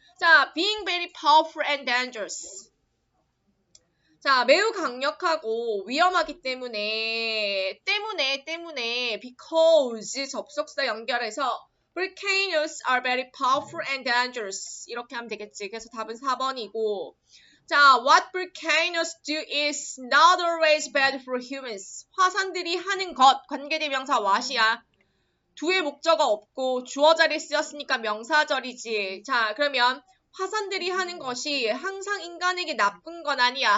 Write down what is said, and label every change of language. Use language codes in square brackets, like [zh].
[ko] 자, [en] being very powerful and dangerous. [ko] 자, 매우 강력하고 위험하기 때문에 because 접속사 연결해서 [en] volcanoes are very powerful and dangerous. [ko] 이렇게 하면 되겠지. 그래서 답은 4번이고. 자, [en] what volcanoes do is not always bad for humans. [ko] 화산들이 하는 것, 관계대명사 what이야. 두의 목적어 없고 주어 자리에 쓰였으니까 명사절이지. 자, 그러면 화산들이 하는 것이 항상 인간에게 나쁜 건 아니야.